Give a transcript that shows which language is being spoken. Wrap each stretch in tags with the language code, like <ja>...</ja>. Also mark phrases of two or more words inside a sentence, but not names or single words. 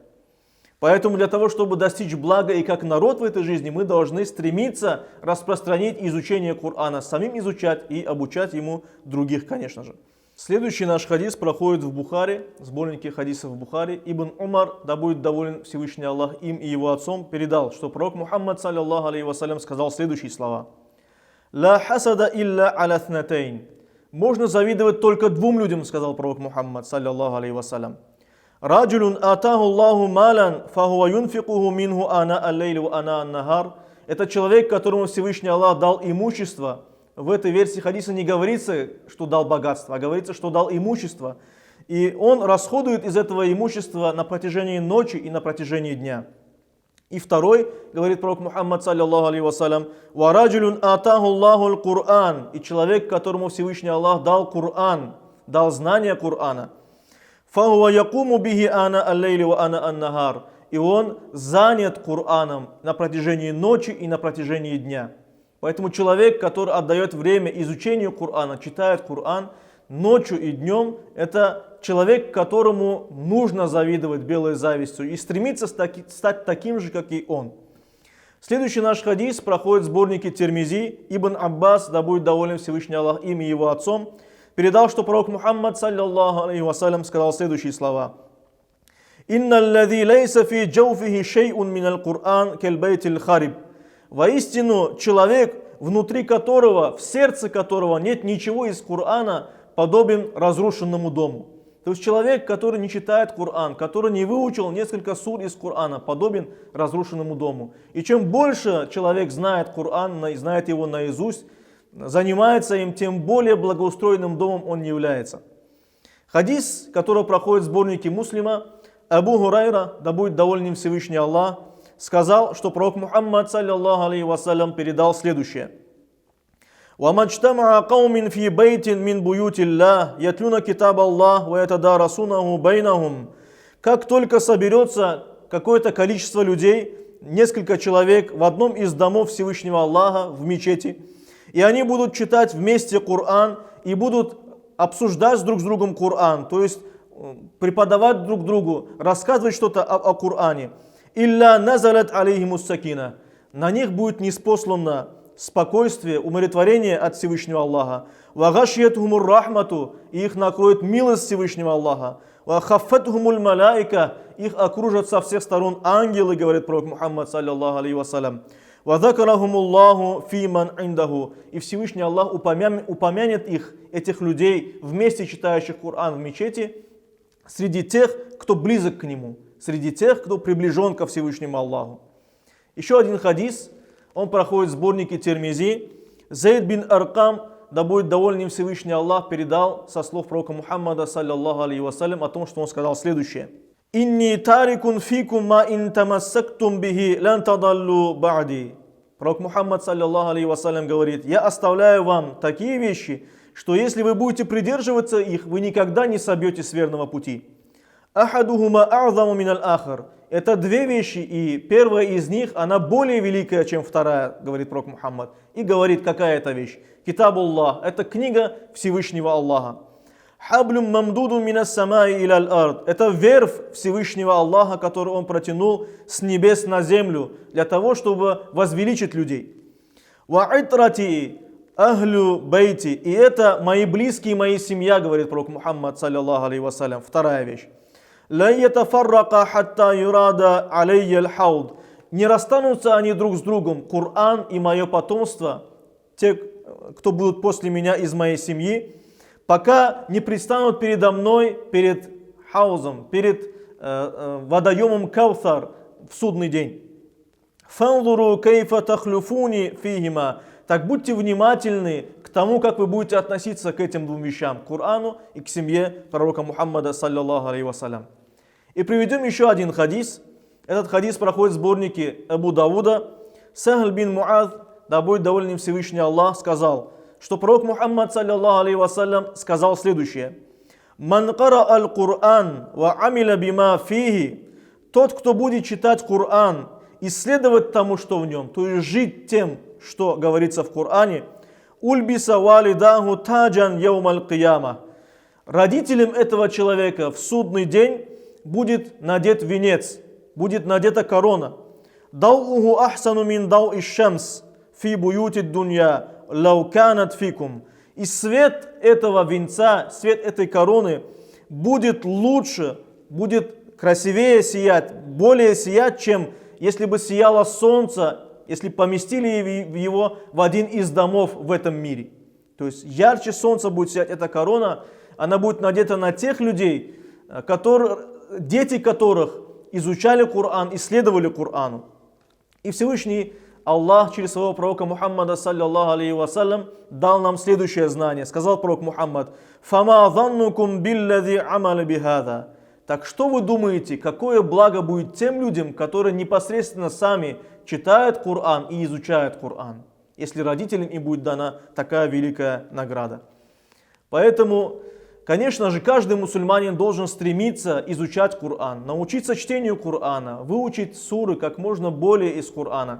<ru>Поэтому для того, чтобы достичь блага и как народ в этой жизни, мы должны стремиться распространить изучение Корана, самим изучать и обучать ему других, конечно же. Следующий наш хадис проходит в Бухари, в сборнике хадисов в Бухари. Ибн Умар, да будет доволен Всевышний Аллах им и его отцом, передал, что пророк Мухаммад,</ru> <ar>صلى الله عليه وسلم,</ar> <ru>сказал следующие слова.</ru> <ar>«لا حسد إلا على اثنتين».</ar> <ru>Можно завидовать только двум людям, сказал пророк Мухаммад,</ru> <ar>صلى الله عليه وسلم. «رجل آتاه الله مالا فهو ينفقه منه آناء الليل وآناء النهار».</ar> <ru>Это человек, которому Всевышний Аллах дал имущество. В этой версии хадиса не говорится, что дал богатство, а говорится, что дал имущество. И он расходует из этого имущества на протяжении ночи и на протяжении дня. И второй, говорит пророк Мухаммад,</ru> <ar>صلى الله عليه وسلم, «ورجل آتاه الله القرآن».</ar> <ru>И человек, которому Всевышний Аллах дал Кур'ан, дал знание Кур'ана.</ru> <ar>«فهو يقوم به آناء الليل وآناء النهار».</ar> <ru>И он занят Кур'аном на протяжении ночи и на протяжении дня. Поэтому человек, который отдает время изучению Корана, читает Коран ночью и днем, это человек, которому нужно завидовать белой завистью и стремиться стать таким же, как и он. Следующий наш хадис проходит в сборнике Тирмизи. Ибн Аббас, да будет доволен Всевышний Аллах им и его отцом, передал, что пророк Мухаммад,</ru> <ar>صلى الله عليه وسلم,</ar> <ru>сказал следующие слова.</ru> <ar>«إن الذي ليس في جوفه شيء من القرآن كالبيت الخرب».</ar> <ru>Воистину, человек, внутри которого, в сердце которого нет ничего из Корана, подобен разрушенному дому. То есть человек, который не читает Коран, который не выучил несколько сур из Корана, подобен разрушенному дому. И чем больше человек знает Коран, знает его наизусть, занимается им, тем более благоустроенным домом он является. Хадис, который проходит в сборнике Муслима, Абу Хурайра, да будет доволен им Всевышний Аллах, сказал, что пророк Мухаммад,</ru> <ar>صلى الله عليه وسلم,</ar> <ru>передал следующее.</ru> <ar>«وما اجتمع قوم في بيت من بيوت الله يتلون كتاب الله ويتدارسونه بينهم».</ar> <ru>Как только соберется какое-то количество людей, несколько человек в одном из домов Всевышнего Аллаха, в мечети, и они будут читать вместе Коран и будут обсуждать друг с другом Коран, то есть преподавать друг другу, рассказывать что-то о Коране.</ru> <ar>«إلا نزلت عليهم السكينة».</ar> <ru>На них будет ниспослано спокойствие, умиротворение от Всевышнего Аллаха.</ru> <ar>«وغشيتهم الرحمة».</ar> <ru>И их накроет милость Всевышнего Аллаха.</ru> <ar>«وحفتهم الملائكة».</ar> <ru>Их окружат со всех сторон ангелы, говорит пророк Мухаммад,</ru> <ar>صلى الله عليه وسلم. «وذكرهم الله فيمن عنده».</ar> <ru>И Всевышний Аллах упомянет их, этих людей, вместе читающих Коран в мечети, среди тех, кто близок к нему, среди тех, кто приближен ко Всевышнему Аллаху. Еще один хадис, он проходит в сборнике Тирмизи. Зейд бин Аркам, да будет доволен им Всевышний Аллах, передал со слов пророка Мухаммада,</ru> <ar>صلى الله عليه وسلم,</ar> <ru>о том, что он сказал следующее.</ru> <ar>«إني تارك فيكم ما إن تمسكتم به لن تضلوا بعدي».</ar> <ru>Пророк Мухаммад,</ru> <ar>صلى الله عليه وسلم,</ar> <ru>говорит: «Я оставляю вам такие вещи, что если вы будете придерживаться их, вы никогда не собьетесь с верного пути».</ru> <ar>«أحدهما أعظم من الآخر».</ar> <ru>Это две вещи, и первая из них, она более великая, чем вторая, говорит пророк Мухаммад. И говорит, какая это вещь. Китабуллах, это книга Всевышнего Аллаха.</ru> <ar>«حبل ممدود من السماء إلى الأرض».</ar> <ru>Это верфь Всевышнего Аллаха, который он протянул с небес на землю, для того, чтобы возвеличить людей.</ru> <ar>«وعترتي أهل بيتي».</ar> <ru>И это мои близкие, моя семья, говорит пророк Мухаммад,</ru> <ar>صلى الله عليه وسلم.</ar> <ru>Вторая вещь.</ru> <ar>«لا يتفرقا حتى يردا علي الحوض».</ar> <ru>Не расстанутся они друг с другом, Коран и мое потомство, те, кто будут после меня из моей семьи, пока не предстанут передо мной, перед хаузом, перед водоемом Каусар в судный день.</ru> <ar>«فانظروا كيف تخلفوني فيهما».</ar> <ru>Так будьте внимательны к к тому, как вы будете относиться к этим двум вещам, к Корану и к семье пророка Мухаммада,</ru> <ar>صلى الله عليه وسلم.</ar> <ru>И приведем еще один хадис. Этот хадис проходит в сборнике Абу Давуда. Сахл бин Муад, да будет доволен им Всевышний Аллах, сказал, что пророк Мухаммад,</ru> <ar>صلى الله عليه وسلم,</ar> <ru>сказал следующее.</ru> <ar>«من قرأ القرآن وعمل بما فيه».</ar> <ru>Тот, кто будет читать Коран, исследовать тому, что в нем, то есть жить тем, что говорится в Коране,</ru> <ar>«ألبس والداه تاجا يوم القيامة».</ar> <ru>Родителям этого человека в судный день будет надет венец, будет надета корона.</ru> <ar>«ضوءه أحسن من ضوء الشمس في بيوت الدنيا لو كانت فيكم».</ar> <ru>И свет этого венца, свет этой короны будет лучше, будет красивее сиять, более сиять, чем если бы сияло солнце, если поместили его в один из домов в этом мире. То есть ярче солнца будет сиять эта корона, она будет надета на тех людей, дети которых изучали Коран, исследовали Корану. И Всевышний Аллах через своего пророка Мухаммада,</ru> <ar>صلى الله عليه وسلم,</ar> <ru>дал нам следующее знание. Сказал пророк Мухаммад,</ru> <ar>«فما ظنكم بالذي عمل بهذا».</ar> <ru>Так что вы думаете, какое благо будет тем людям, которые непосредственно сами читают Коран и изучают Коран, если родителям им будет дана такая великая награда? Поэтому, конечно же, каждый мусульманин должен стремиться изучать Коран, научиться чтению Корана, выучить суры как можно более из Корана.</ru>